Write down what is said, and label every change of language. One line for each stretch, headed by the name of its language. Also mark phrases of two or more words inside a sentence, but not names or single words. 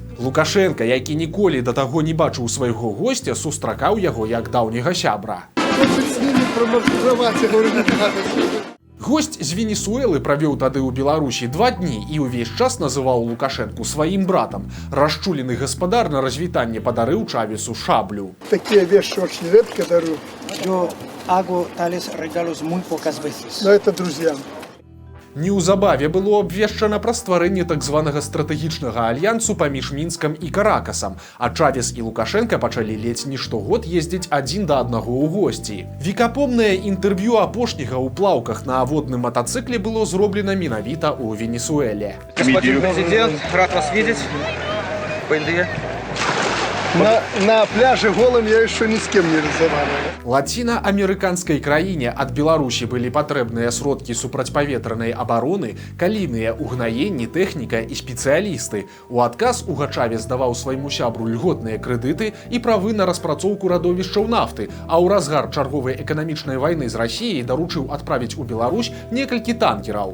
Belarusian: Лукашенка, які ніколі да таго не бачыў свайго госця, сустракаў яго як даўняга сябра. Госць з Венесуэлы правёў тады ў Беларусі 2 дні і ўвесь час называў Лукашэнку сваім братам. Расчулены гаспадар на развітанне падарыў Чавесу шаблю.
Russian: Такие вещи очень редко дарю.
Spanish: Yo hago tales regalos muy pocas veces.
Russian: Но это друзьям.
Belarusian: Неўзабаве было абвешчана пра стварэнне так званага стратэгічнага альянсу паміж Мінскам і Каракасам, а Чавес і Лукашэнка пачалі ледзь не штогод ездзіць адзін да аднаго ў госці. Векапомнае інтэрв'ю апошняга ў плаўках на водным матацыкле было зроблена менавіта ў Венесуэле.
Russian: Господин президент, рад вас видеть. На пляже голым я еще ни с кем не разговаривал.
Belarusian: Лаціна-амерыканскай краіне ад Беларусі былі патрэбныя сродкі супрацьпаветранай абароны, калійныя ўгнаенні, тэхніка і спецыялісты. У адказ Уга Чавес даваў свайму сябру льготныя крэдыты і правы на распрацоўку радовішчаў нафты, а ў разгар чарговай эканамічнай вайны з Расіяй даручыў адправіць у Беларусь некалькі танкераў.